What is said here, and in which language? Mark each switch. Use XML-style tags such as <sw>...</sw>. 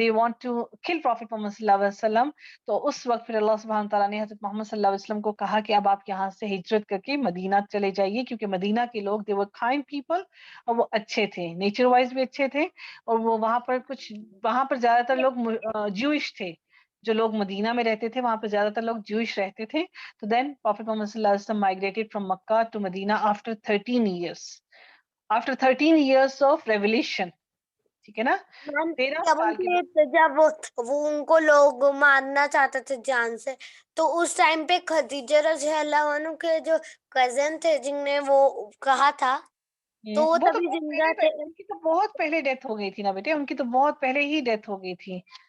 <en>they want to kill Prophet</en> <ur>محمد صلی اللہ علیہ وسلم. تو اس وقت پھر اللہ سبحانہ تعالیٰ نے حضرت محمد صلی اللہ علیہ وسلم کو کہا کہ اب آپ یہاں سے ہجرت کر کے مدینہ چلے جائیے, کیونکہ مدینہ کے لوگ</ur> <en>they were kind people,</en> <ur>اور وہ اچھے تھے, نیچر وائز بھی اچھے تھے, اور وہ وہاں پر زیادہ تر لوگ جوئش تھے. جو لوگ مدینہ میں رہتے تھے وہاں پہ زیادہ تر لوگ جوئش رہتے تھے. تو دین پروفیٹ محمد صلی اللہ علیہ وسلم</ur> <en>migrated from Makkah to Medina after 13 years. After 13 years of revelation.</en> <ur>ٹھیک ہے نا, 13 سال کے بعد جب وہ ان کو لوگ مارنا چاہتے تھے جان سے, تو اس ٹائم پہ خدیجہ رضی اللہ عنہ کے جو کزن تھے جن نے وہ کہا تھا, تو وہ تبھی زندہ تھے. ان کی تو بہت پہلے ڈیتھ ہو گئی تھی نا بیٹے, ان کی تو بہت پہلے ہی ڈیتھ ہو گئی تھی.</ur>